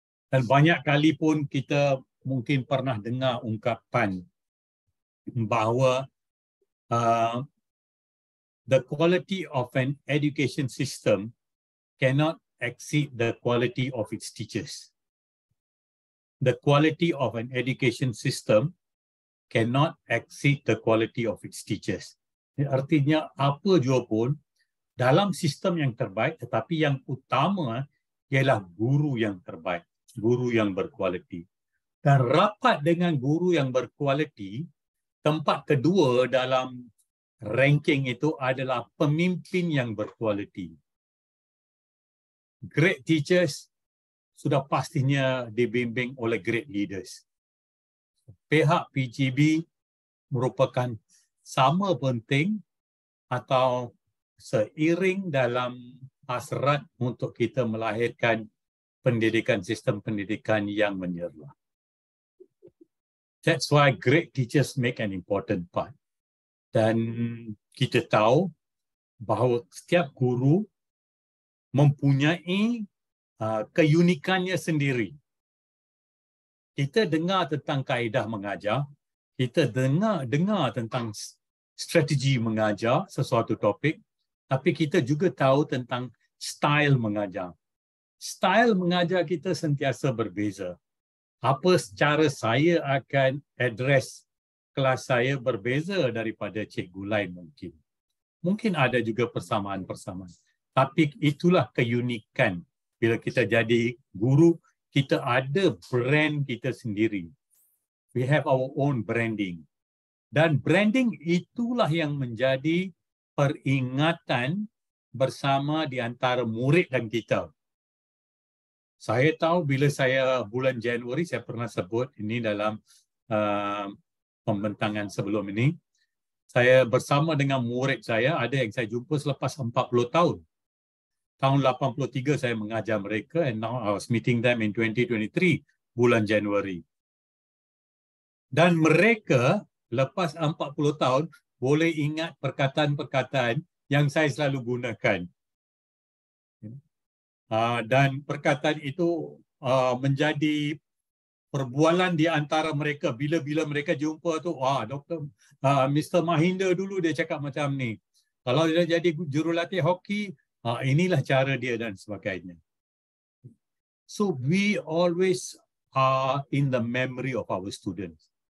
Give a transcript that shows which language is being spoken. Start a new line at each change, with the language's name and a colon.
Malay: Dan banyak kali pun kita mungkin pernah dengar ungkapan bahawa
English: the quality of an education system cannot exceed the quality of its teachers. The quality of an education system cannot exceed the quality of its teachers.
Malay: Artinya apa jua pun, dalam sistem yang terbaik, tetapi yang utama ialah guru yang terbaik, guru yang berkualiti. Dan rapat dengan guru yang berkualiti, tempat kedua dalam ranking itu adalah pemimpin yang berkualiti.
English: Great teachers
Malay: sudah pastinya dibimbing oleh
English: great leaders.
Malay: Pihak PGB merupakan sama penting atau seiring dalam hasrat untuk kita melahirkan pendidikan, sistem pendidikan yang menyerlah.
English: That's why great teachers make an important part.
Malay: Dan kita tahu bahawa setiap guru mempunyai keunikannya sendiri. Kita dengar tentang kaedah mengajar, kita dengar tentang strategi mengajar sesuatu topik, tapi kita juga tahu tentang style mengajar. Style mengajar kita sentiasa berbeza. Apa cara saya akan address kelas saya berbeza daripada cikgu lain mungkin. Mungkin ada juga persamaan-persamaan. Tapi itulah keunikan. Bila kita jadi guru, kita ada brand kita sendiri.
English: We have our own branding.
Malay: Dan branding itulah yang menjadi peringatan bersama di antara murid dan kita. Saya tahu bila saya bulan Januari, saya pernah sebut ini dalam pembentangan sebelum ini, saya bersama dengan murid saya, ada yang saya jumpa selepas 40 tahun. Tahun 83 saya mengajar mereka,
English: and now I was meeting them in 2023,
Malay: bulan Januari. Dan mereka lepas 40 tahun boleh ingat perkataan-perkataan yang saya selalu gunakan. Dan perkataan itu menjadi perbualan di antara mereka. Bila-bila mereka jumpa tu, Dr. Mr. Mahinda dulu dia cakap macam ni. Kalau dia jadi jurulatih hoki, inilah cara dia dan sebagainya.
English: So we always are in the memory of our students.